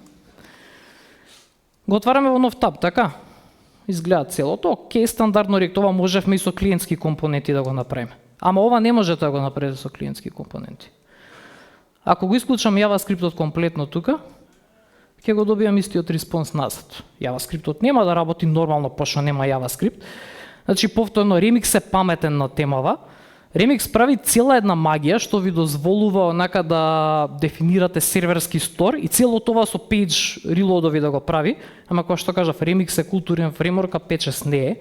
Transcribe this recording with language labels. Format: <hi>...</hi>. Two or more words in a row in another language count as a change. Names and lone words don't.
<mk>Го отвараме во нов таб, така? Изгледа целото, окей, стандардно рек, ова можевме и со клиентски компоненти да го направиме. Ама ова не можете да го направите со клиентски компоненти. Ако го исклучам JavaScript-от комплетно тука, ќе го добиам истиот респонс назад. JavaScript-от нема да работи нормално, пошто нема JavaScript. Значи, повторно, Remix е паметен на темава. Remix прави цела една магија што ви дозволува онака да дефинирате серверски стор и цело тоа со</mk> <en>page reload-</en> <mk>ови да го прави, ама кој што кажав, Remix е културен фреймворк, а Patches не е.</mk>